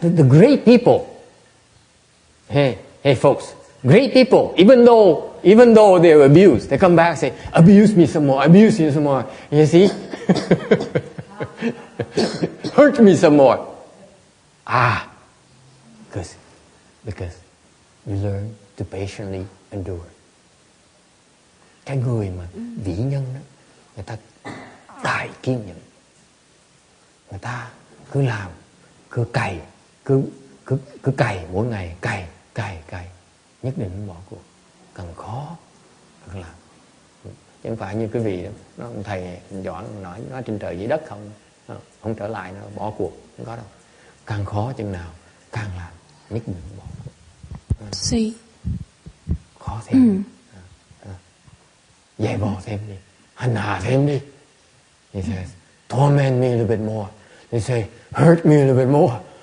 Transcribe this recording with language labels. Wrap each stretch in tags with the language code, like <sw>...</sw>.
<en>The great people. Hey folks, great people, even though they're abused, they come back and say, abuse me some more, abuse me some more. You see? Hurt me some more. Because we learn to patiently endure.</en> <vi>Cái người mà vĩ nhân đó, người ta đại kiên nhẫn. Người ta cứ làm, cứ cày, cứ cày mỗi ngày, cày, nhất định bỏ cuộc. Càng khó càng làm. Chứ không phải như cái vị đó, nó ông thầy Doãn nói trên trời dưới đất không trở lại nó bỏ cuộc, không có đâu. Càng khó chừng nào càng làm, nhất định bỏ cuộc. Khó thêm. Dày vò thêm đi, hành hạ thêm đi.</vi> <en>He says, torment me a little bit more. They say, hurt me a little bit more.</en>